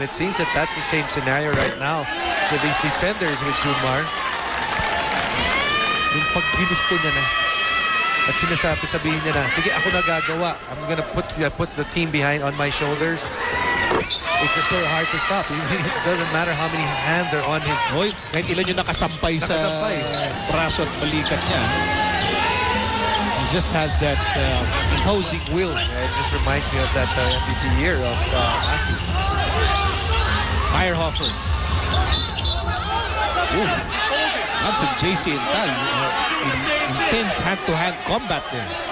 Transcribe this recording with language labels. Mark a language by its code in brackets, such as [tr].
[en] It seems that that's the same scenario right now with these defenders with Junmar. [tl] Yung pag ginusto niya na at sabihin niya na, sige, ako na gagawa. [en] I'm gonna put the team behind on my shoulders. It's just so hard to stop. It doesn't matter how many hands are on his... [tl] Hoy, kahit ilan yung nakasampay sa braso at balikat niya. [en] He just has that imposing will. Yeah, it just reminds me of that MVP year of ASI. Meyerhofer. That's a JC Intal. Intense hand-to-hand combat there.